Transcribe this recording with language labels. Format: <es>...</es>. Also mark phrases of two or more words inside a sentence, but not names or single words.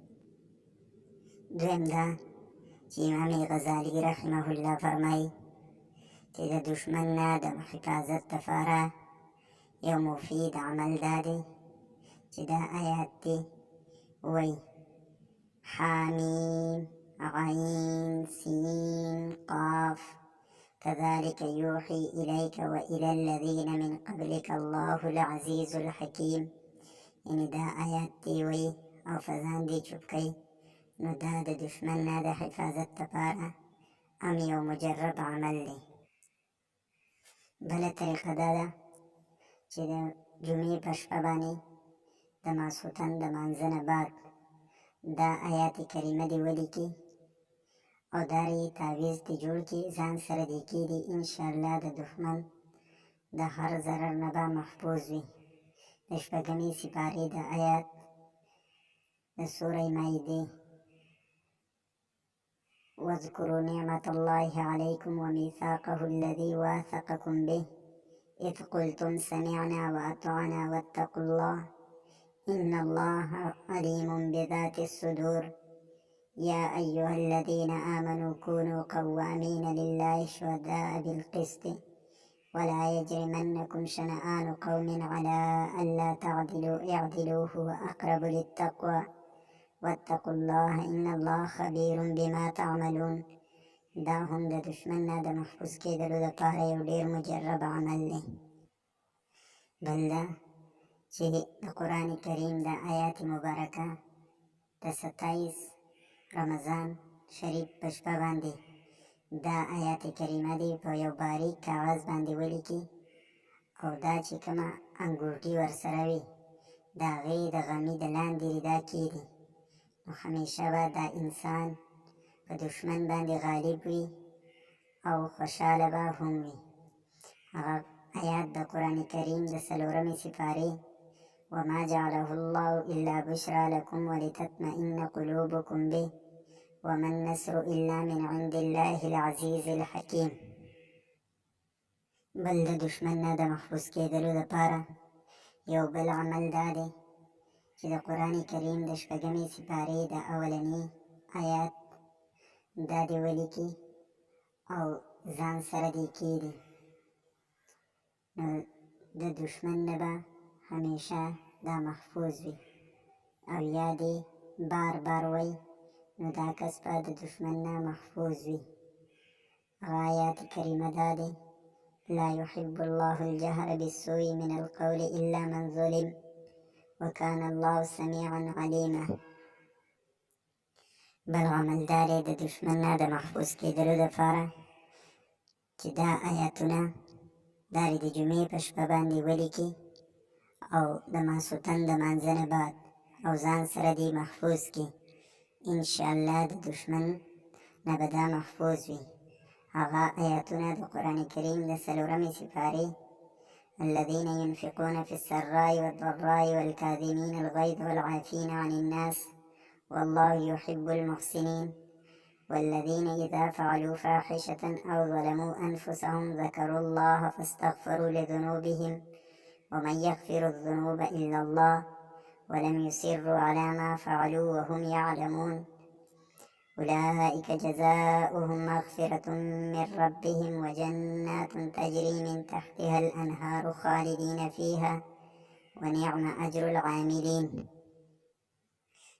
<ps>دویم دا چې امام غزالي</ps> <ar>رحمه الله</ar> <ps>فرمایي چې د دښمن نه د حفاظت دپاره یو مفید عمل دا دی چې دا آیات دی وایي:</ps> <ar>حامیم عین سین قاف كذلك يوحي إليك وإلى الذين من قبلك الله العزيز الحكيم.</ar> <ps>یعنی دا آیات دی وایي او فزان دی چوپ کوي، نو دا د دښمن نه د حفاظت دپاره هم یو مجرب عمل دی. بله طریقه دا ده چې د جمعې په شپه باندې د ماسخوتن د لمانځه نه بعد دا آیات کریمه دې ولیکي او دا یې تعویض دې جوړ کړي، ځان سره دې کښېږدي.</ps> <ar>انشاءالله</ar> <ps>د دښمن د هر ضرر نه به محفوظ وي. د 6مې سپارې د آیات د سورې مائده:</ps> <ar>واذكروا نعمة الله عليكم وميثاقه الذي واثقكم به إذ قلتم سمعنا وأطعنا واتقوا الله إن الله عليم بذات الصدور يا أيها الذين آمنوا كونوا قوامين لله شهداء بالقسط ولا يجرمنكم شنآن قوم على ألا تعدلوا اعدلوا هو أقرب للتقوى واتقوا الله إن الله خبير بما تعملون.</ar> <ps>دا هم د دښمن نه د محفوظ کېدلو دپاره یو ډېر مجرب عمل دی. بل دا چې د قرآن کریم د آیات مبارکه د 27 رمضان شریف په شپه باندې دا آیات کریمه دی په یو باریک کاغذ باندې ولیکي، او دا چې کومه انګوټي ورسره وي د هغې د غمي د لاندې دا کښېږدي، نو همیشه به دا انسان په دښمن باندې غالب وي او خوشحاله به هم وي. هغه آیات د قرآن کریم د 4مې سپارې:</ps> <ar>وما جعله الله إلا بشرى لكم ولتطمئن قلوبكم به وما النصر إلا من عند الله العزيز الحكيم.</ar> <ps>بل د دښمن نه د محفوظ کېدلو دپاره یو بل عمل دا دی چې د قرآن کریم د 6مې سپارې د اولني آیات دا دې ولیکي او ځان سره دې کښېږدي، نو د دښمن نه به همیشه دا محفوظ وي، او یا دې بار بار وایي، نو دا کس به د دښمن نه محفوظ وي. هغه آیات کریمه دا دی:</ps> <ar>لا يحب الله الجهر بالسوء من القول إلا من ظلم وكان الله سميعا عليما.</ar> <ps>بل عمل دا دی د دښمن نه د محفوظ کېدلو دپاره چې دا آیاتونه دا د جمعې په شپه باندې ولیکي او د ماسخوتن د لمانځه نه بعد او ځان سره دې محفوظ کړي.</ps> <ar>انشاءالله</ar> <ps>د دښمن نه به دا محفوظ وي. هغه آیاتونه د قرآن کریم د 4مې سپارې:</ps> <ar>الذين ينفقون في السراء والضراء والكاظمين الغيظ والعافين عن الناس والله يحب المحسنين والذين إذا فعلوا فاحشة أو ظلموا أنفسهم ذكروا الله فاستغفروا لذنوبهم ومن يغفر الذنوب إلا الله ولم يصروا على ما فعلوا وهم يعلمون أولئك جزاؤهم مغفرة من ربهم وجنات تجري من تحتها الأنهار خالدين فيها ونعم أجر العاملين.</ar>